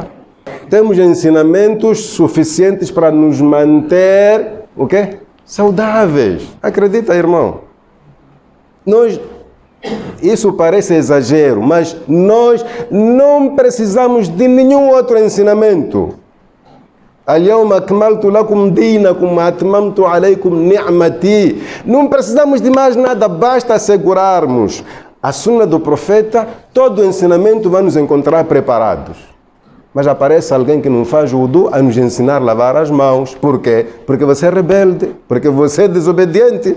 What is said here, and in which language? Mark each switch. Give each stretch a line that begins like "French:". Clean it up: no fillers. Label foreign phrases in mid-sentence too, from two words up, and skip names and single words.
Portuguese: Temos ensinamentos suficientes para nos manter, o quê? Saudáveis. Acredita, irmão? Isso parece exagero, mas nós não precisamos de nenhum outro ensinamento.
Arabic: اليوم أكملت لكم دينكم وأتممت عليكم نعمتي.
Portuguese: Não precisamos de mais nada, basta assegurarmos a sunna do profeta, todo o ensinamento vai nos encontrar preparados. Mas aparece alguém que não faz o wudu a nos ensinar a lavar as mãos. Por quê? Porque você é rebelde, porque você é desobediente.